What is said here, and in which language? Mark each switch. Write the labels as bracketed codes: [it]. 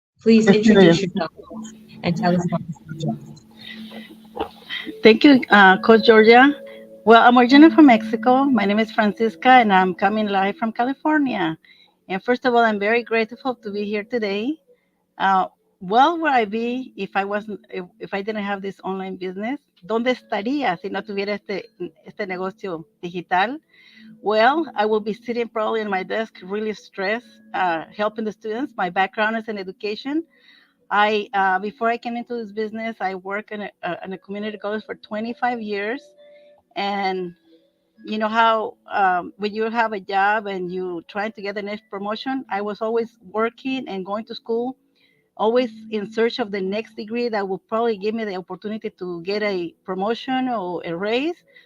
[en] Please introduce yourself and tell us about this project. Thank you, Coach Georgia. Well, I'm originally from Mexico. My name is Francisca, and I'm coming live from California. And first of all, I'm very grateful to be here today. Uh, well, where I be if I didn't have this online business? [es] ¿Dónde estaría si no tuviera este negocio digital? [en] Well, I will be sitting probably in my desk, really stressed, helping the students. My background is in education. Before I came into this business, I worked in a community college for 25 years, and you know how when you have a job and you try to get the next promotion, I was always working and going to school, always in search of the next degree that will probably give me the opportunity to get a promotion or a raise.